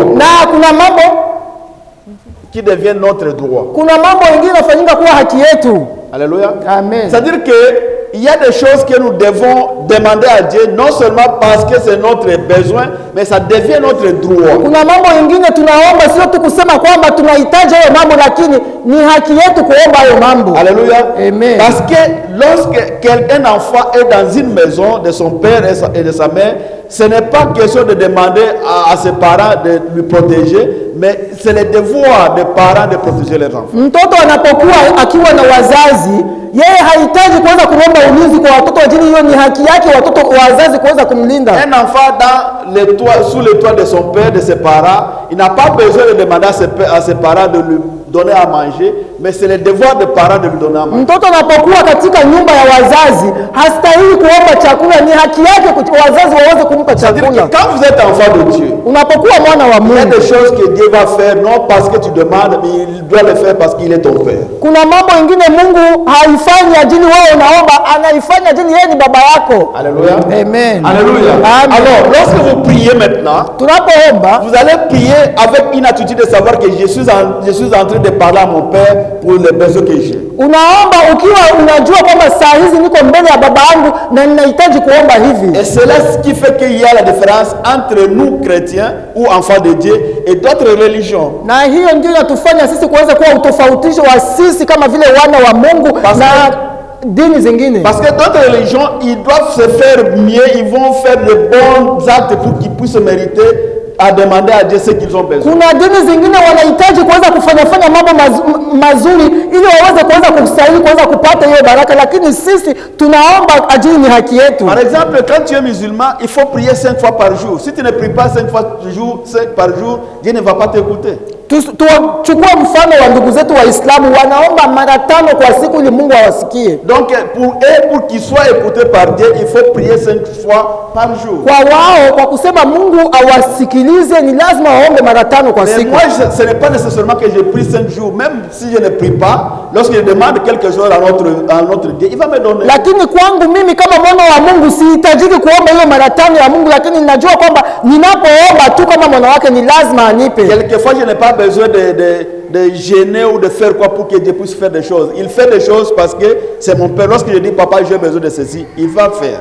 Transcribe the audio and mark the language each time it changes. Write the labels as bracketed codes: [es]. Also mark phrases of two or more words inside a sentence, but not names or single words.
[sw] Na kuna mambo mengine yanafanyika kuwa haki yetu. [fr] Alléluia. Amen. C'est-à-dire que il y a des choses que nous devons demander à Dieu, non seulement parce que c'est notre besoin, mais ça devient notre droit. [sw] Kuna mambo mengine tunaomba, sio tu kusema kwamba tunahitaji hayo mambo, lakini ni haki yetu kuomba hayo mambo. [fr] Alléluia. Amen. Parce que lorsque un enfant est dans une maison de son père et de sa mère, ce n'est pas question de demander à ses parents de lui protéger, mais c'est le devoir des parents de protéger leurs enfants. [sw] Mtoto anapokuwa akiwa na wazazi, yeye hahitaji kuweza kuomba ulinzi kwa watoto wajini. Hiyo ni haki yake watoto wazazi kuweza kumlinda. [fr] Un enfant sous le toit de son père, de ses parents, il n'a pas besoin de demander à ses parents de lui donner à manger, mais c'est le devoir des parents de lui donner à manger. [sw] Mtoto anapokuwa katika nyumba ya wazazi, hastahili kuomba chakula, ni haki yake wazazi waweze kumpa chakula. [fr] Quand vous êtes enfant de Dieu, [sw] unapokuwa mwana wa Mungu, [fr] il y a des choses que Dieu va faire non parce que tu demandes, mais il doit le faire parce qu'il est ton père. [sw] Kuna mambo mengine Mungu haifanyi ajili wewe unaomba, anaifanya ajili yeye ni baba yako. [fr] Alléluia. Amen. Alléluia. Amen. Alors, lorsque vous priez maintenant, [sw] tunapoomba, [fr] vous allez prier avec une attitude de savoir que je suis en train de parler à mon père pour les besoins que j'ai. [sw] Unaomba ukiwa unajua kwamba saa hizi niko mbele ya baba yangu na ninahitaji kuomba hivi. [fr] Et c'est là ce qui fait qu'il y a la différence entre nous chrétiens ou enfants de Dieu et d'autres religions. [sw] Na hiyo ndio inatufanya sisi kuweza kuwa utofautisho wa sisi kama vile wana wa Mungu na dini zingine. [fr] Parce que d'autres religions, ils doivent se faire mieux, ils vont faire de bons actes pour qu'ils puissent mériter à demander à Dieu ce qu'ils ont besoin. [sw] Kuna dini zingine wanahitaji kuweza kufanya mambo mazuri ili waweze kuweza kustahili kuweza kupata hiyo baraka, lakini sisi tunaomba ajili ni haki yetu. [fr] Par exemple, quand tu es musulman, il faut prier 5 fois par jour. Si tu ne pries pas 5 fois par jour, Dieu ne va pas t'écouter. [sw] Tuchukue mfano wa ndugu zetu Waislamu wanaomba mara 5 kwa siku ili Mungu awasikie. [fr] Donc pour qu'ils soient écoutés par Dieu, il faut prier 5 fois par jour. [sw] Kwa wao kwa kusema Mungu awasikilize ni lazima waombe mara 5 kwa siku. [fr] Mais moi ce n'est pas nécessairement que je prie 5 jours, même si je ne prie pas, lorsque je demande quelque chose à notre Dieu, il va me donner. [sw] Lakini kwangu mimi kama mwana wa Mungu sihitajiki kuomba hiyo mara 5 ya Mungu, lakini ninajua kwamba ninapoomba tu kama mwana wake ni lazima anipe. [fr] Quelquefois je n'ai pas besoin de gêner ou de faire quoi pour que Dieu puisse faire des choses. Il fait des choses parce que c'est mon père. Lorsque je dis papa j'ai besoin de ceci, il va faire.